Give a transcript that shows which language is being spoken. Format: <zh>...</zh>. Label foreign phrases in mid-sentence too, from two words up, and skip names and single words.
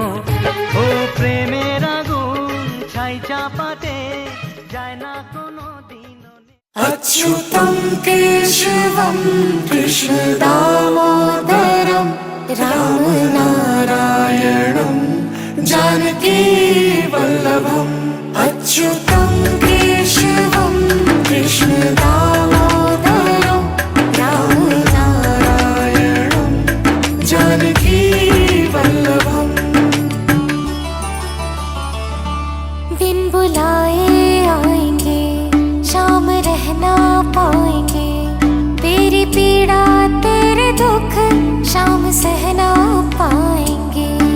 <bn>ও প্রেমের আগুন ছাই চাপাতে যায় না কোনো দিনও।</bn> <sa>अच्युतं केशवं कृष्ण दामोदरं रामनारायणं जानकी वल्लभम्। अच्युतं केशवं कृष्ण दामोदरं रामनारायणं जानकी वल्लभम्।</sa> <hi>बिन बुलाए आएंगे, शाम रहना पाएंगे, तेरी पीड़ा तेरे दुख शाम सहना पाएंगे।</hi>